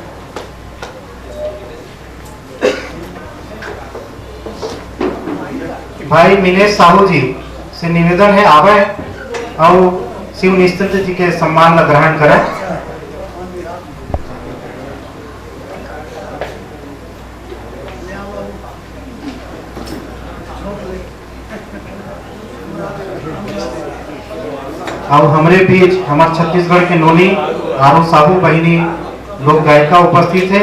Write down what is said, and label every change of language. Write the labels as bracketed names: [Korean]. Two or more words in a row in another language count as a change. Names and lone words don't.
[Hindi] भाई मिनेश साहू जी से निवेदन है आवे और शिव निश्चिंत जी के सम्मान का ग्रहण करें। और हमारे बीच हमारे छत्तीसगढ़ के नोनी आरू साहू बहिनी लोक गायिका उपस्थित है।